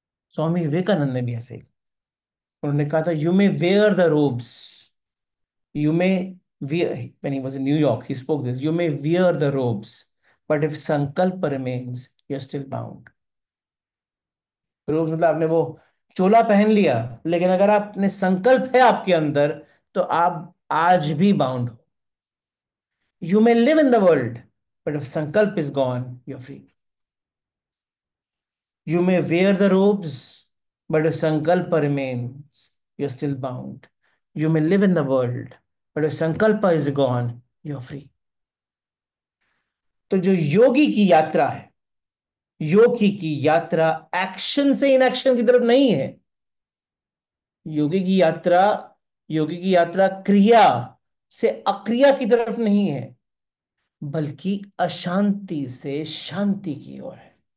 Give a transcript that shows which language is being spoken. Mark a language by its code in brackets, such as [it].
[hi] स्वामी विवेकानंद ने भी ऐसे ही, उन्होंने कहा था [en] You may wear the robes, you may wear, when he was in New York, he spoke this, you may wear the robes, but if sankalpa remains, you're still bound. [hi] robes मतलब आपने वो चोला पहन लिया, लेकिन अगर आपने संकल्प है आपके अंदर, तो आप आज भी बाउंड हो। [en] You may live in the world, but if sankalp is gone, you're free. You may wear the robes, but if sankalpa remains, you're still bound. You may live in the world, but if sankalpa is gone, you're free. [hi] तो जो योगी की यात्रा है, योगी की यात्रा action से inaction की तरफ नहीं है। योगी की यात्रा, योगी की यात्रा क्रिया से अक्रिया की तरफ नहीं है, बल्कि अशांति से शांति की ओर है।